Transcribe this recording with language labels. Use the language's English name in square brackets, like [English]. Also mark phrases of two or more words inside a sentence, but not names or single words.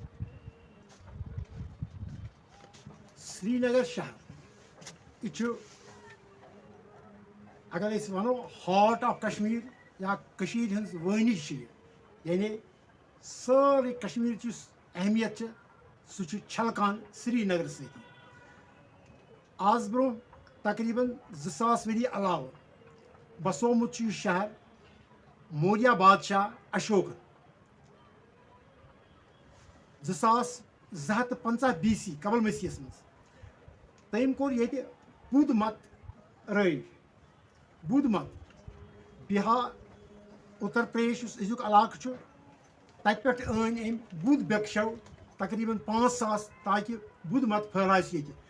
[Kashmiri] سری نگر شہر یہِ چھُ اگر أسۍ وَنو [English] heart of Kashmir [Kashmiri] یا کٔشیٖرِ ہٕنٛز وٲنِج چھِ یہِ. یعنی سٲرٕے کشمیٖرٕچ یُس اہمیت چھِ سُہ چھُ چھلکان سری نگرٕ سۭتی. آز برونٛہہ تقریٖباً 2000 ؤری علاوٕ بسومُت چھُ یہِ شہر موریہ بادشاہ اشوکن 2250 BC قبل مسیحس منٛز. تٔمۍ کوٚر ییٚتہِ بُدھ مت رٲیِج. بُدھ مت بِہار اُتر پردیش یُس أزیُک علاقہٕ چھُ تَتہِ پٮ۪ٹھ أنۍ أمۍ بُدھ بِکشو تقریٖباً 5000 تاکہِ بُدھ مت پھٔہلایہِ سُہ ییٚتہِ.